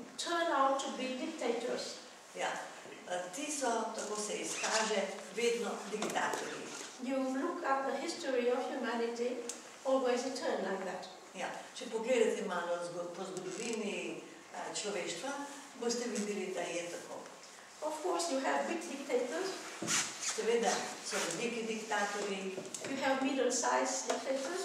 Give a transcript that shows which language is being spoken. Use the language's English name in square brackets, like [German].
[English] turn out to be dictators. [Slovenian] Ja, ti so, tako se izkaže, vedno diktatorji. [English] You look at the history of humanity, always it turned like that. [Slovenian] Ja, če pogledate malo po zgodovini človeštva, boste videli, da je tako. [English] Of course, you have big dictators, [Slovenian] Seveda so veliki diktatorji, [English] you have middle-sized dictators,